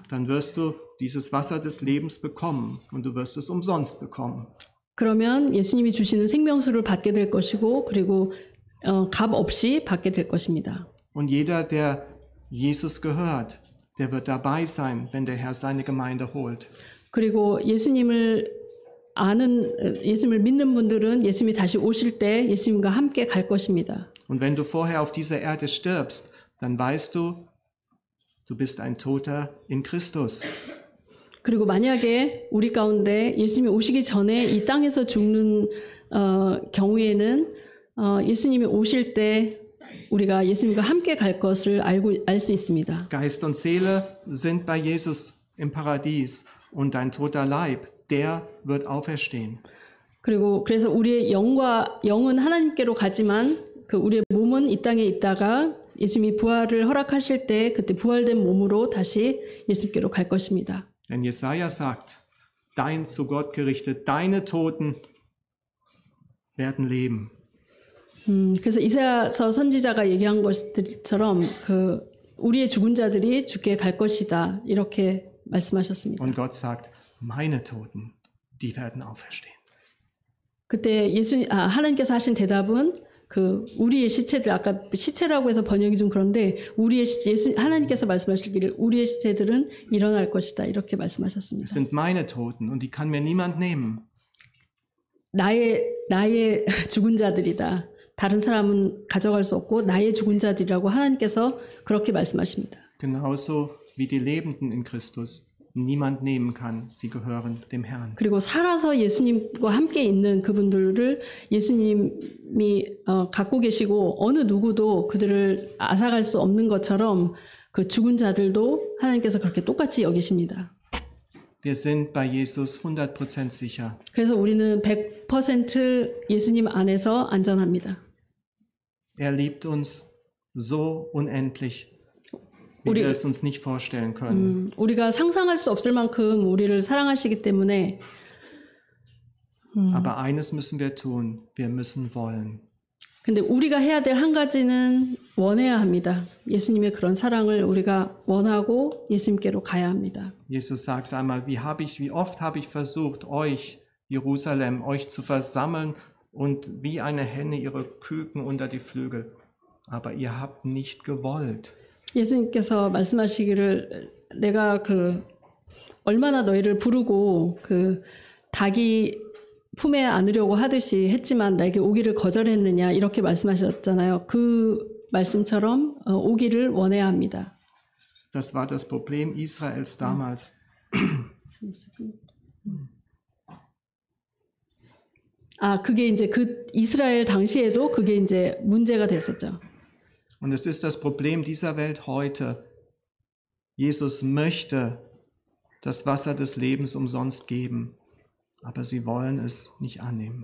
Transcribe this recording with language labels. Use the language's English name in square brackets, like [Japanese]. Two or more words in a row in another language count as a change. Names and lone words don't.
[German] Dann wirst du dieses Wasser des Lebens bekommen und du wirst es umsonst bekommen. [Korean] 그러면 예수님이 주시는 생명수를 받게 될 것이고 그리고 값 없이 받게 될 것입니다. [German] Und jeder, der Jesus gehört, der wird dabei sein, wenn der Herr seine Gemeinde holt. [Korean] 그리고 예수님을 믿는 분들은 예수님이 다시 오실 때 예수님과 함께 갈 것입니다. [German] Und wenn du vorher auf dieser Erde stirbst, dann weißt du, du bist ein Toter in Christus. [Korean] 그리고 만약에 우리 가운데 예수님이 오시기 전에 이 땅에서 죽는 경우에는 예수님이 오실 때 우리가 예수님과 함께 갈 것을 알 수 있습니다. [German] Geist und Seele sind bei Jesus im Paradies und dein toter Leib, der wird auferstehen. [Korean] 그래서 우리의 영은 하나님께로 가지만 우리의 몸은 이 땅에 있다가 예수님이 부활을 허락하실 때 그때 부활된 몸으로 다시 예수님께로 갈 것입니다. [German] Denn Jesaja sagt, dein zu Gott gerichtet, deine Toten werden leben. [Korean] 그래서 이사야서 선지자가 얘기한 것들처럼 우리의 죽은 자들이 주께 갈 것이다 이렇게 말씀하셨습니다. [German] Und Gott sagt, meine Toten, die werden auferstehen. [Korean] 그때 하나님께서 하신 대답은 우리의 시체들 아까 시체라고 해서 번역이 좀 그런데 하나님께서 말씀하시기를 우리의 시체들은 일어날 것이다 이렇게 말씀하셨습니다. [German] Es sind meine Toten und die kann mir niemand nehmen. [Korean] 나의 죽은 자들이다. 다른 사람은 가져갈 수 없고 나의 죽은 자들이라고 하나님께서 그렇게 말씀하십니다. [German] Genauso wie die Lebenden in Christus niemand nehmen kann. Sie gehören dem Herrn. [Korean] 그리고 살아서 예수님과 함께 있는 그분들을 예수님이 갖고 계시고 어느 누구도 그들을 앗아갈 수 없는 것처럼 그 죽은 자들도 하나님께서 그렇게 똑같이 여기십니다. [German] Wir sind bei Jesus 100% sicher. [Korean] 그래서 우리는 100% 예수님 안에서 안전합니다. [German] Er liebt uns so unendlich, wie wir es uns nicht vorstellen können. [Korean] 우리가 상상할 수 없을 만큼 우리를 사랑하시기 때문에 [German] Aber eines müssen wir tun, wir müssen wollen. [Korean] 근데 우리가 해야 될 한 가지는 원해야 합니다. 예수님의 그런 사랑을 우리가 원하고 예수님께로 가야 합니다. [German] Jesus sagt einmal, wie oft habe ich versucht, euch, Jerusalem, euch zu versammeln und wie eine Henne ihre Küken unter die Flügel. Aber ihr habt nicht gewollt. [Korean] 예수님께서 말씀하시기를 내가 얼마나 너희를 부르고 그 닭이 품에 안으려고 하듯이 했지만 나에게 오기를 거절했느냐 이렇게 말씀하셨잖아요. 그 말씀처럼 오기를 원해야 합니다. [German] Das war das Problem Israels damals. [Korean] 그게 이제 그 이스라엘 당시에도 그게 이제 문제가 됐었죠. [German] Und es ist das Problem dieser Welt heute. Jesus möchte das Wasser des Lebens umsonst geben, aber sie wollen es nicht annehmen.